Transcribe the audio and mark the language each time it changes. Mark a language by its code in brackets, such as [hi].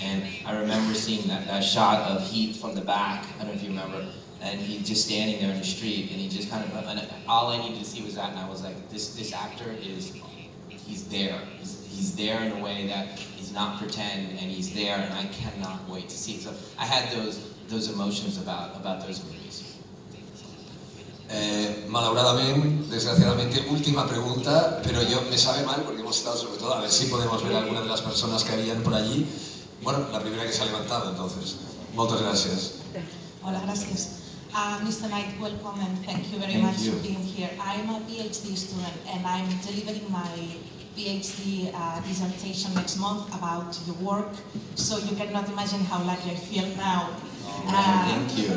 [en] And I remember seeing that shot of Heath from the back, I don't know if you remember, and he's just standing there in the street, and he just kind of, and all I needed to see was that, and I was like, this actor he's there. He's there in a way that he's not pretend, and he's there, and I cannot wait to see it. So I had those emotions about those movies. [es] Malauradamente, desgraciadamente, última pregunta, pero yo me sabe mal porque hemos estado sobre todo, a ver si podemos ver a alguna de las personas que habían por allí. Bueno, la primera que se ha levantado, entonces. Muchas gracias. Hola, gracias. Mr. [en] Knight, welcome and thank you very much for being here. I'm a PhD student and I'm delivering my PhD dissertation next month about your work, so you cannot imagine how lucky I feel now. Thank you.